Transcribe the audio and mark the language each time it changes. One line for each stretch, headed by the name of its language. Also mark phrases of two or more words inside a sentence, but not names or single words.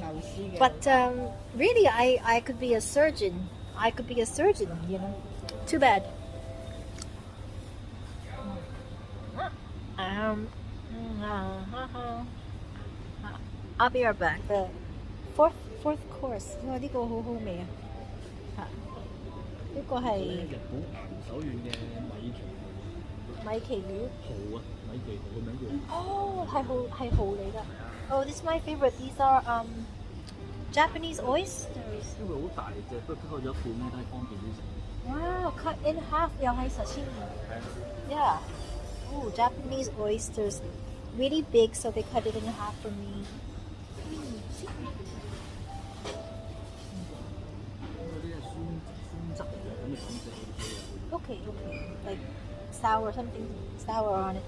English: But really, I could be a surgeon. I could be a surgeon, you know. Too bad. I'll be right back. The fourth course.
Cantonese: 呢個好好味啊！呢個係日本手軟嘅米奇魚。蠔啊，米奇蠔個名叫。哦，係蠔嚟㗎。
English: Oh, this is my favorite. These are Japanese oysters.
Cantonese: 因為好大隻，不過咗一半咧都係方便啲食。
English: Wow, cut in half
Cantonese: 又係
English: sashimi. Yeah. Oh, Japanese oysters, really big, so they cut it in half for me. Okay, like sour, something sour on it.